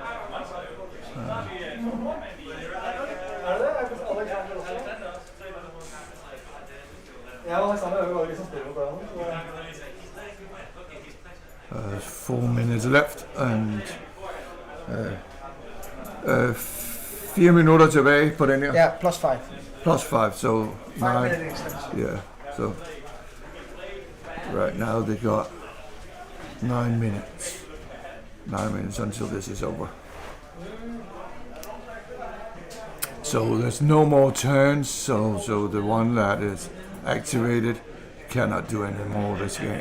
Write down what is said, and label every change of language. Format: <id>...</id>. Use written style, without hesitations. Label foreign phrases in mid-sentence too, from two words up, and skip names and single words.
<en>There's 4 minutes left, and</en> <da>4 4 minutter tilbage på den her.</da> <en>Yeah, +5. +5, so 5-minute extension. Yeah, so right now they got 9 minutes. 9 minutes until this is over. So there's no more turns, so the one that is activated cannot do any more of this game.</en>